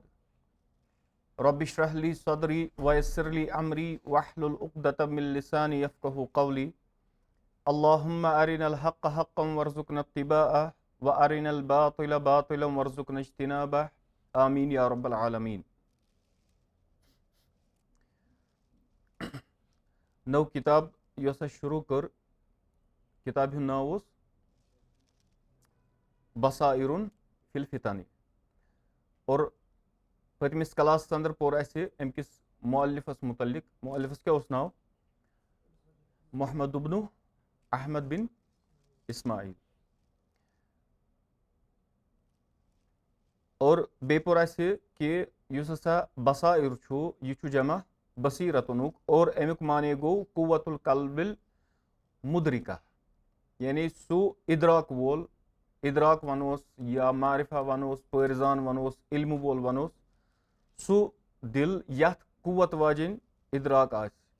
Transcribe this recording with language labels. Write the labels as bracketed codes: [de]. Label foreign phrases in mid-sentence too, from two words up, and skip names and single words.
[ar] رب اشرح لي صدري ويسر لي أمري واحلل عقدة من لساني يفقهوا قولي. اللهم أرنا الحق حقا وارزقنا اتباعه وأرنا الباطل باطلا وارزقنا اجتنابه. آمين يا رب العالمين. [ks] نو کتاب یۄس اَسہِ شروٗع کٔر کِتابہِ ہُنٛد ناو اوس [ar] بصائرٌ فی الفتن [ks] اور پٔتمِس کلاسس انٛدر پوٚر اَسہِ اَمہِ کِس مؤلفس مُتعلق. مؤلفس کیٛاہ اوس ناو؟ محمد بن احمد بن اسماعیل. اور بیٚیہِ پوٚر اَسہِ کہِ یُس ہسا بصائر چھُ یہِ چھُ جمع بصیٖرتُنُک اور امیُک معنے گوٚو [ar] قوت القلب المدرکہ، [ks] یعنی سُہ اِدراک وول، اِدراک وَنوس یا معرفہ وَنوس، پٲرزان وَنوس، علمہٕ وول وَنوس، سُہ دِل یتھ قوت واجیٚنۍ اِدراک آسہِ.